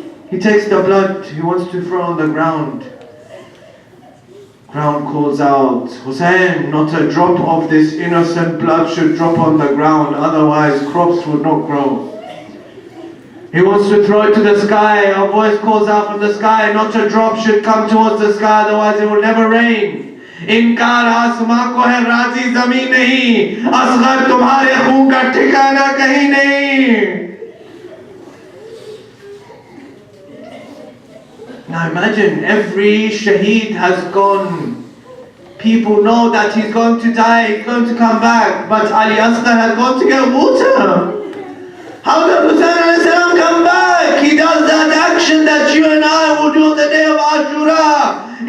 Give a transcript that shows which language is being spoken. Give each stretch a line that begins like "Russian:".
English: He takes the blood, he wants to throw on the ground. Ground calls out, Hussein, not a drop of this innocent blood should drop on the ground, otherwise crops would not grow. He wants to throw it to the sky, a voice calls out from the sky, not a drop should come towards the sky, otherwise it will never rain.
Hindi: इनकार आसमां को है राजी जमीन नहीं, असगर तुम्हारे खून का ठिकाना कहीं नहीं.
English: Now imagine, every shaheed has gone. People know that he's going to die, he's going to come back, but Ali Asghar has gone to get water. How does Hussein alayhi salam come back? He does that action that you and I will do on the day of Ashura.